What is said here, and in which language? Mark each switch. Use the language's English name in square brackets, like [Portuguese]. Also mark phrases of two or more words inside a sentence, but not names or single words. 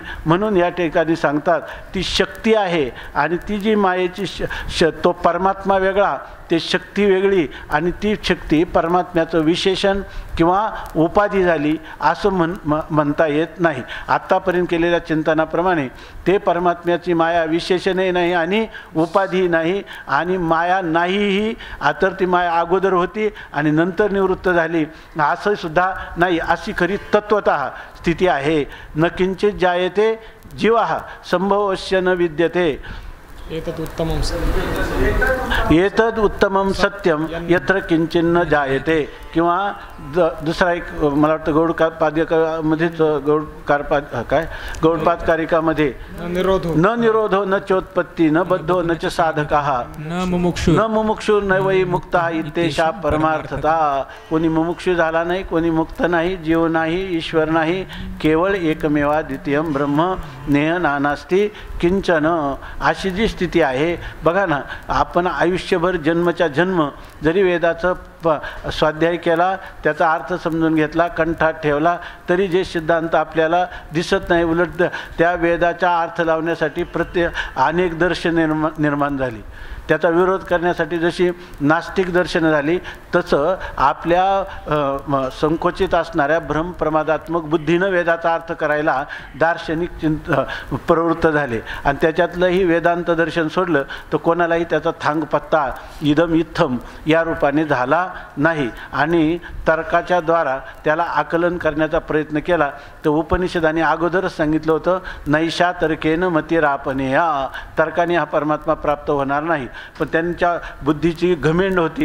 [Marathi] म्हणून या ठिकाणी सांगतात ती शक्ती आहे आणि ती जी मायेची तो परमात्मा वेगळा ते शक्ती वेगळी आणि ती शक्ती परमात्म्याचं विशेषण किंवा उपाधी झाली असं म्हणता येत नाही. आत्तापर्यंत केलेल्या चिंतनाप्रमाणे ते परमात्म्याची माया विशेषणही नाही आणि उपाधी नाही आणि माया नाहीही, तर ती माया अगोदर होती आणि नंतर निवृत्त झाली असं सुद्धा नाही. अशी खरी तत्वतः स्थिती आहे. [Sanskrit] न किंचित जायते जीवः संभवस्य न विद्यते. एतत् उत्तमं एतद उत्तमं सत्यम यत्र किंचिन्न जायते. [Marathi] किंवा दुसरा एक मला वाटतं गौडपाद्यमध्येच गौडपादकारिकामध्ये [Sanskrit] न निरोधो न चोत्पत्ती न बद्धो न च साधकः न मुमुक्षु न वै मुक्ता इत्येषा परमार्थता. [Marathi] कोणी मुमुक्षु झाला नाही, कोणी मुक्त नाही, जीव नाही, ईश्वर नाही, केवळ [Sanskrit] एकमेवा द्वितीयम ब्रह्म नेह नानास्ति किंचन. [Marathi] अशी जी स्थिती आहे बघा ना. आपण आयुष्यभर जन्मच्या जन्म जरी वेदाचं स्वाध्याय केला, त्याचा अर्थ समजून घेतला, कंठात ठेवला, तरी जे सिद्धांत आपल्याला दिसत नाही. उलट त्या वेदाचा अर्थ लावण्यासाठी अनेक दर्शने निर्माण झाली. त्याचा विरोध करण्यासाठी जशी नास्तिक दर्शनं झाली, तसं आपल्या संकोचित असणाऱ्या भ्रमप्रमादात्मक बुद्धीनं वेदाचा अर्थ करायला दार्शनिक प्रवृत्त झाले. आणि त्याच्यातलंही वेदांत दर्शन सोडलं तर कोणालाही त्याचा थांगपत्ता [Sanskrit] इदम इत्थम [Marathi] या रूपाने झाला नाही. आणि तर्काच्या द्वारा त्याला आकलन करण्याचा प्रयत्न केला तर उपनिषदाने अगोदरच सांगितलं होतं, [Sanskrit] नैषा तर्केन मतिरापनेया. [Marathi] तर्काने हा परमात्मा प्राप्त होणार नाही. पण त्यांच्या बुद्धीची घमेंड होती.